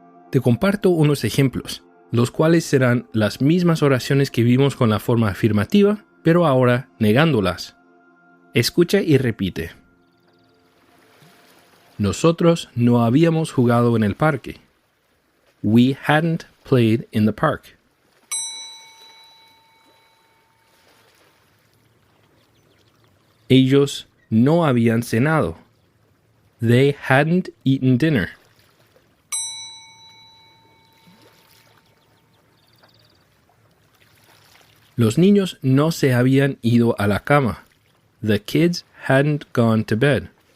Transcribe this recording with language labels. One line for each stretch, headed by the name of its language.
Spanish: Te comparto unos ejemplos, los cuales serán las mismas oraciones que vimos con la forma afirmativa, pero ahora negándolas. Escucha y repite. Nosotros no habíamos jugado en el parque.
English: We hadn't played in the park.
Spanish: Ellos no habían cenado.
English: They hadn't eaten dinner.
Spanish: Los niños no se habían ido a la cama.
English: The kids hadn't gone to bed.